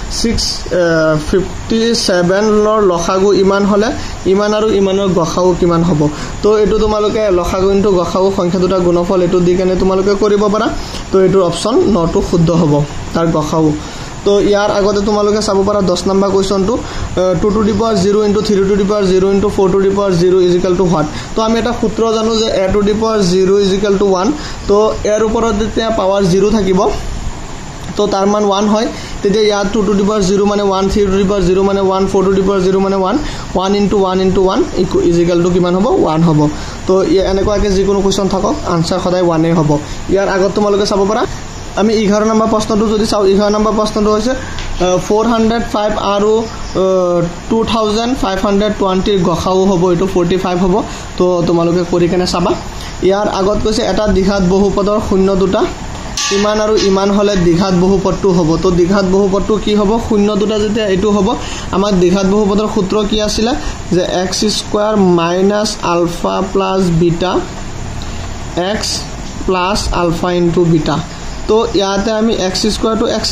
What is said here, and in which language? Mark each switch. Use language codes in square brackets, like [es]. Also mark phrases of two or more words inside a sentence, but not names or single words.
[as] 657 ৰ লসাগু ইমান হলে ইমান আৰু ইমানৰ গসাউ কিমান হ'ব তো এটো তোমালোকে লসাগু * গসাউ সংখ্যা দুটা গুণফল এটো দি কেনে তোমালোকে কৰিব পাৰা তো এটো অপচন 9 টো শুদ্ধ হ'ব তাৰ গসাউ তো ইয়াৰ আগতে তোমালোকে চাব পাৰা 10 নম্বৰ কোৱেশ্চনটো [en] 2 to the power 0 * 3 to the power 0 * 4 to the power 0 = what [as] তো আমি এটা সূত্ৰ জানো যে [en] a to the power 0 = 1 [as] তো এৰ ওপৰত যেতিয়া পাৱাৰ 0 থাকিব তো তাৰ মান 1 হয় তেতিয়া ইয়াত [en] 2 to the power 0 [as] মানে 1 [en] 3 to the power 0 [as] মানে 1 [en] 4 to the power 0 [as] মানে 1 1 * 1 * 1 = কিমান হ'ব 1 হ'ব তো এনেকুৱাকে যিকোনো কোৱেশ্চন থাকক আনসাৰ সদায় 1 এ হ'ব ইয়াৰ আগত তোমালোকে চাব পাৰা আমি 11 নম্বৰ প্ৰশ্নটো যদি চাও 11 নম্বৰ প্ৰশ্নটো হৈছে 405 আৰু 2520 গসাউ হ'ব এটো 45 হ'ব তো তোমালোকে কৰি কেনে চাবা ইয়াৰ আগত কৈছে এটা দ্বিঘাত বহুপদৰ শূন্য দুটা ইমান আৰু ইমান হলে দ্বিঘাত বহুপদটো হ'ব তো দ্বিঘাত বহুপদটো কি হ'ব শূন্য দুটা যেতিয়া এটো হ'ব আমাৰ দ্বিঘাত বহুপদৰ সূত্ৰ কি আছিল যে [en] x square minus alpha plus beta x plus alpha into beta [as] তো ইয়াতে আমি [en] x square two x